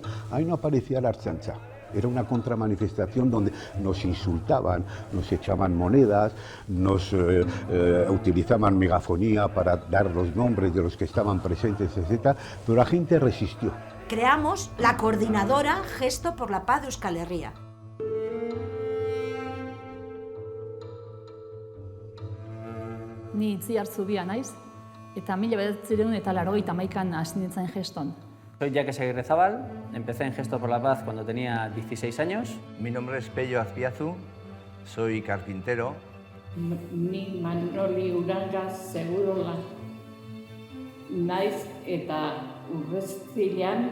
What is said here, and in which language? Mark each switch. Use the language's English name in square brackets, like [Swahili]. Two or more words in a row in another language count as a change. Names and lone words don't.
[Spanish] Ahí no aparecía la Ertzaintza. Era una contramanifestación donde nos insultaban, nos echaban monedas, nos utilizaban megafonía para dar los nombres de los que estaban presentes, etc. Pero la gente resistió. Creamos la coordinadora Gesto por la Paz de Euskal Herria. [Basque] Ni Itziar Zubia naiz, eta 1981an hasi nintzen Geston. [Spanish] Soy Jacques Aguirrezabal, empecé en Gesto por la Paz cuando tenía 16 años. Mi nombre es Pello Azpiazu, soy carpintero. [Basque] Ni Manoli Uranga Segurola naiz eta Urreztilan.